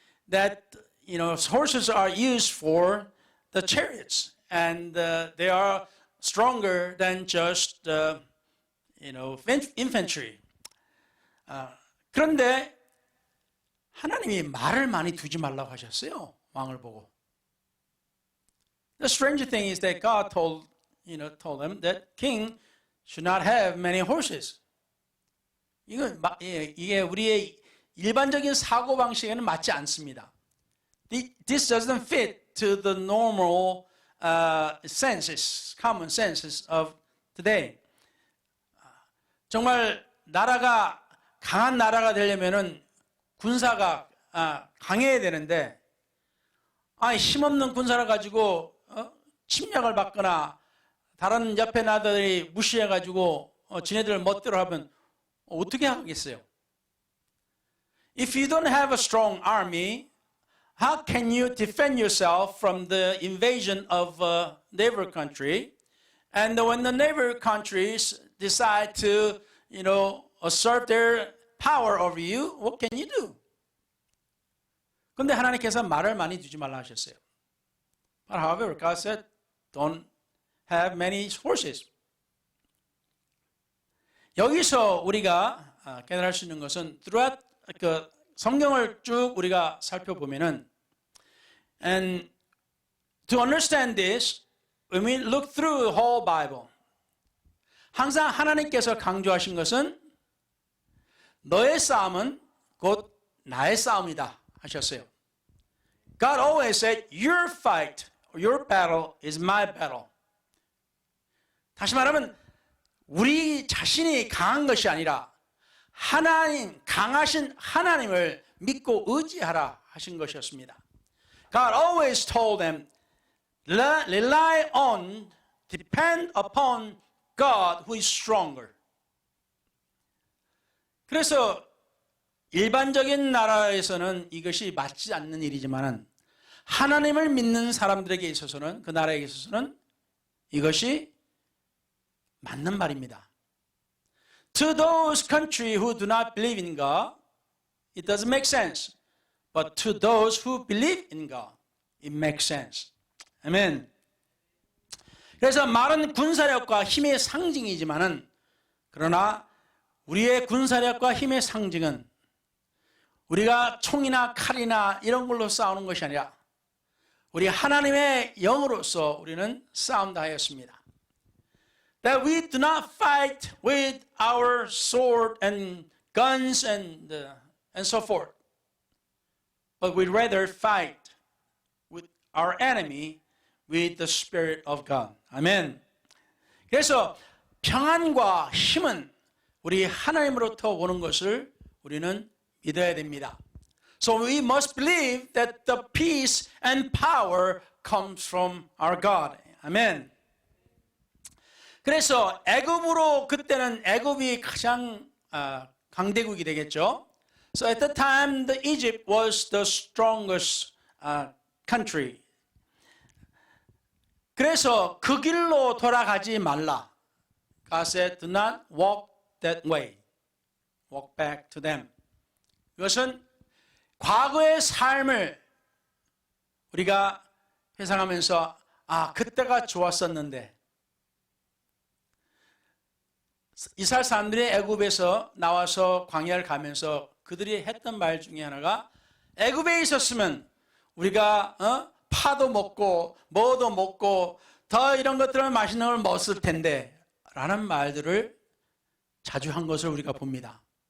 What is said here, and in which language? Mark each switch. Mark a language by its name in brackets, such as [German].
[English] That horses are used for the chariots, and they are stronger than just infantry. [Korean] 그런데 하나님이 말을 많이 두지 말라고 하셨어요. 왕을 보고. [English] The strange thing is that God told them that king should not have many horses. [Korean] 이게 우리의 일반적인 사고 방식에는 맞지 않습니다. [English] This doesn't fit to the normal common senses of today. [Korean] 정말 나라가 강한 나라가 되려면은 군사가 강해야 되는데, 힘없는 군사를 가지고 침략을 받거나 다른 옆에 나라들이 무시해가지고 지네들 멋대로 하면 어떻게 하겠어요? [English] If you don't have a strong army, how can you defend yourself from the invasion of a neighbor country? And when the neighbor countries decide to, assert their power over you, what can you do? [Korean] 근데 하나님께서 말을 많이 두지 말라 하셨어요. [English] But however, God said, don't have many horses. [Korean] 여기서 우리가 깨달을 수 있는 것은 [English] throughout [Korean] 그 성경을 쭉 우리가 살펴보면은, [English] and to understand this, when we look through the whole Bible, [Korean] 항상 하나님께서 강조하신 것은 너의 싸움은 곧 나의 싸움이다 하셨어요. [English] God always said, your fight, your battle is my battle. [Korean] 다시 말하면 우리 자신이 강한 것이 아니라 하나님, 강하신 하나님을 믿고 의지하라 하신 것이었습니다. [English] God always told them, rely on, depend upon God who is stronger. [Korean] 그래서 일반적인 나라에서는 이것이 맞지 않는 일이지만 하나님을 믿는 사람들에게 있어서는, 그 나라에 있어서는 이것이 맞는 말입니다. [English] To those countries who do not believe in God, it doesn't make sense. But to those who believe in God, it makes sense. [Korean] 아멘. 그래서 말은 군사력과 힘의 상징이지만은, 그러나 우리의 군사력과 힘의 상징은 우리가 총이나 칼이나 이런 걸로 싸우는 것이 아니라 우리 하나님의 영으로서 우리는 싸운다 하였습니다. [English] That we do not fight with our sword and guns and so forth. But we rather fight with our enemy with the Spirit of God. [Korean] 아멘. 그래서 평안과 힘은 우리 하나님으로부터 오는 것을 우리는 믿어야 됩니다. [English] So we must believe that the peace and power comes from our God. [Korean] 아멘. 그래서 애굽으로, 그때는 애굽이 가장 강대국이 되겠죠. [English] So at the time, the Egypt was the strongest country. [Korean] 그래서 그 길로 돌아가지 말라. [English] God said, do not walk that way. Walk back to them. [Korean] 이것은 과거의 삶을 우리가 회상하면서 그때가 좋았었는데, 이스라엘 사람들이 애굽에서 나와서 광야를 가면서 그들이 했던 말 중에 하나가, 애굽에 있었으면 우리가 파도 먹고 뭐도 먹고 더 이런 것들을 맛있는 걸 먹었을 텐데 라는 말들을 자주 한 것을 우리가 봅니다.